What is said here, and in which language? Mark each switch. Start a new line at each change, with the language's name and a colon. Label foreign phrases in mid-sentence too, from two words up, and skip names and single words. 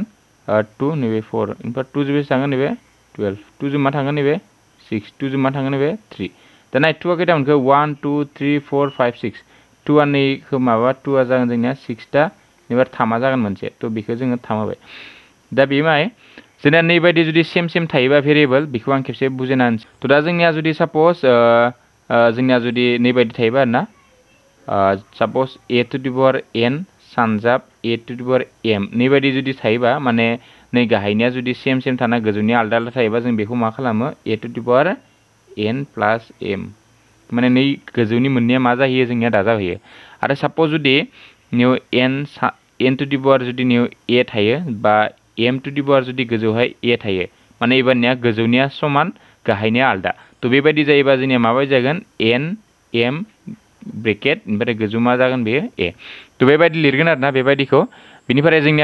Bodo: 2 नैबे 4 ओमफ्राय 2 जों बेसे थांगोन नैबे 12 2 जों मा थांगोन नैबे 6 2 जों मा थांगोन नैबे 3 दा नाय 2 आ खैथा मोनखो 1 2 3 4 5 6 2 आ नैखौ माबा 2 आ जागोन जोंनिया 6 ता एबार 3 आ जागोन मोनसे थ' बेखौ जोङो 3 होबाय दा बे माय जोंना नैबायदि जुदि सेम थायोबा भेरिएबल बेखौ आं खेबसे बुजायना होनसै थ' दा जोंनिया जुदि सपोज जोंनिया जुदि नैबायदि थायोबा आरोना सपोज
English: a to the power n
Bodo: सानजाब
English: a to the power m
Bodo: नैबायदि जुदि थायोबा माने नै गाहायनिया जुदि सेम थाना गोजौनि आलदा आलदा थायोबा जों बेखौ मा खालामो a टू दी पावर n प्लस m माने नै गोजौनि मोननैया मा जाहैयो जोंनिया दाजाबहैयो आरो सपोज जुदि निउ
English: n to the power
Bodo: जुदि निउ a थायो बा
English: m to the power
Bodo: जुदि गोजौहाय a थायो माने एबारनिया गोजौनिया समान गाहायनिया आलदा थ' बेबायदि जायोबा जोंनिया माबायदि जागोन n m ब्रेकेट ओमफ्राय गोजौ मा जागोन बेयो a थ' बेबायदि लिरगोन आरोना बेबायदिखौ बिनिफ्राय जोंनिया